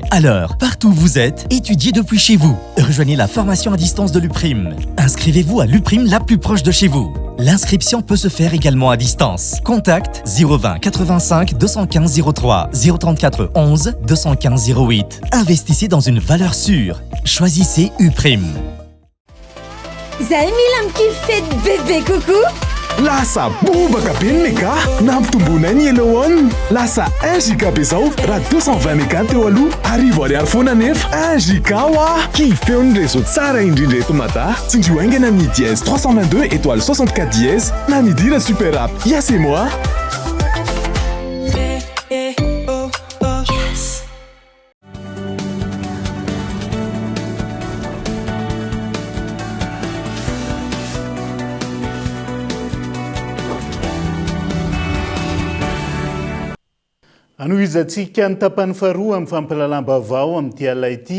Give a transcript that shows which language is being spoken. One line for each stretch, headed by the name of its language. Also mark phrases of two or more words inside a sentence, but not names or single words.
French: Alors, partout où vous êtes, étudiez depuis chez vous. Rejoignez la formation à distance de l'UPRIM. Inscrivez-vous à l'UPRIM la plus proche de chez vous. L'inscription peut se faire également à distance. Contact 020 85 215 03 034 11 215 08. Investissez dans une valeur sûre. Choisissez UPRIM.
Malagasy: Zay mila mikify
French: bébé coucou.
Malagasy: Lasa bobaka be ny meka nampitombona ny elohany lasa 1 giga be zao raha 220 meka teo aloha arivo ariary foana nefa 1 giga oa kifeo ny réseau tsara indrindra eto mada tsindrio aingana ny dièse 322 étoile 64 dièse na midira super app ya
French: c'est moi.
Malagasy: Anohizantsika ny tapany faharoa amin'ny fampalalam-bavao amin'ity alay ity.